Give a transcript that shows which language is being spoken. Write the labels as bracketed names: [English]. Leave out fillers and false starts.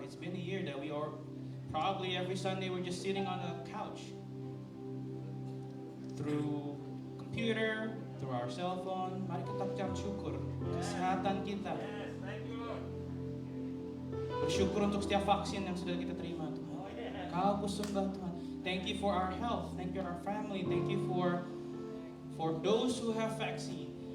[English] It's been a year that we are probably every Sunday we're just sitting on the couch through computer, through our cell phone. [Indonesian] Mari kita ucap syukur kesehatan kita. Bersyukur untuk setiap vaksin yang sudah kita terima, Tuhan. Kau kusembah, Tuhan. [English] Thank you for our health. Thank you for our family. Thank you for those who have vaccine.